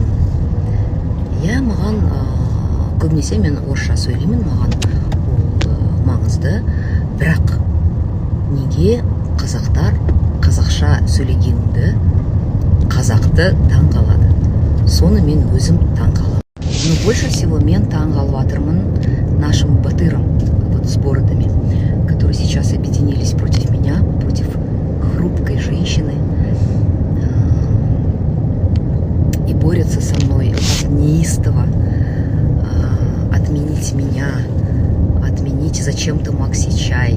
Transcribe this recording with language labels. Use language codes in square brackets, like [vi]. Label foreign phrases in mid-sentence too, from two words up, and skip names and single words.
[kk] Я маған көбінесе мен орысша сөйлеймін, маған ол маңызды. Бірақ неге қазақтар қазақша сөйлегенді, қазақты таң қалады? Соны мен өзім таң қаламын. [ru] Но больше всего [kk] мен таң қалып жатырмын [ru] нашим батырам, вот с бородами, которые сейчас объединились против меня, против хрупкой женщины, и борются со мной неистово, отменить меня, отменить зачем-то Макси Чай.